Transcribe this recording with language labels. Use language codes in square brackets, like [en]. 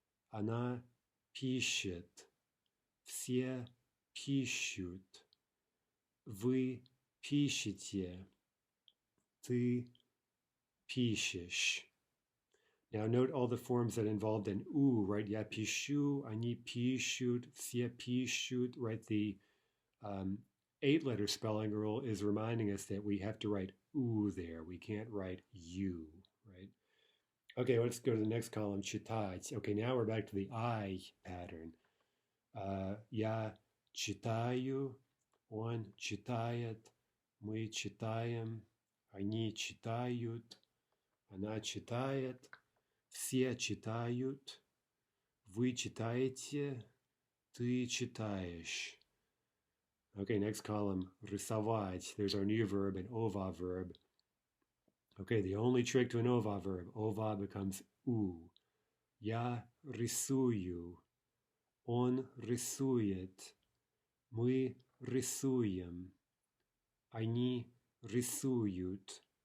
[ru] Она пишет. Все пишут. Вы пишете. Ты пишешь. [en] Now note all the forms that involved an u, right? [ru] Я пишу, они пишут, все пишут, right? [en] The 8-letter spelling rule is reminding us that we have to write u there. We can't write you, right? Okay, let's go to the next column, читать. Okay, now we're back to the I pattern. [ru] Я читаю, он читает, мы читаем, они читают, она читает, все читают, вы читаете, ты читаешь. [en] Okay, next column, рисовать. There's our new verb, an ova verb. Okay, the only trick to an ova verb, ova becomes u. [ru] Я рисую. Он рисует. Мы рисуем. Они рисуют.